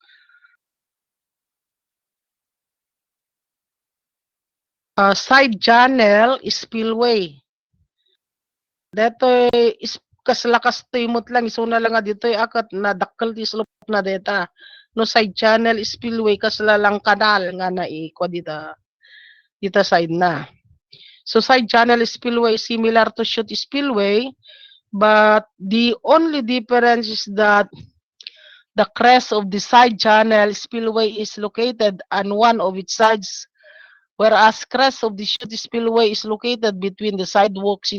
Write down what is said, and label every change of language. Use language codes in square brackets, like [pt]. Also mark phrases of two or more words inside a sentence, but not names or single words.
[en] Side channel spillway. [ilo] Detoy kaslakas timot lang isuna lang nga ditoy akat na dakkel ti slope na deta. No [en] side channel spillway [ilo] kasla lang kanal nga naiko dita side na. [en] So side channel spillway similar to chute spillway, but the only difference is that the crest of the side channel spillway is located on one of its sides, whereas crest of the chute spillway is located between the sidewalks.